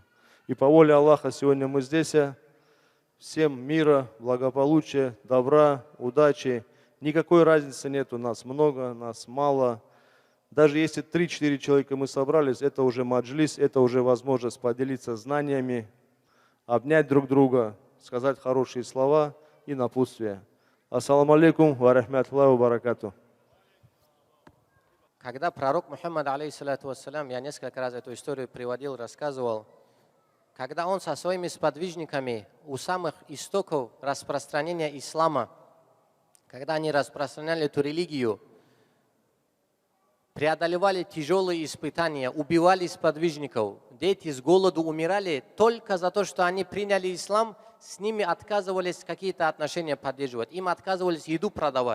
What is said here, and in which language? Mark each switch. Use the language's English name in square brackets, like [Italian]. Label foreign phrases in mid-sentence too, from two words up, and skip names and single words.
[Russian] И по воле Аллаха сегодня мы здесь. Всем мира, благополучия, добра, удачи. Никакой разницы нет, у нас много, нас мало. Даже если 3-4 человека мы собрались, это уже маджлис, это уже возможность поделиться знаниями, обнять друг друга, сказать хорошие слова и напутствия. [Arabic] السلام عليكم ورحمة الله وبركاته. [Russian] Когда пророк Мухаммад, [Arabic] عليه الصلاة والسلام, [Russian] я несколько раз эту историю приводил, рассказывал, когда он со своими сподвижниками у самых истоков распространения ислама, когда они распространяли эту религию, преодолевали тяжелые испытания, убивали сподвижников, дети с голоду умирали только за то, что они приняли ислам, с ними отказывались какие-то отношения поддерживать, им отказывались еду продавать.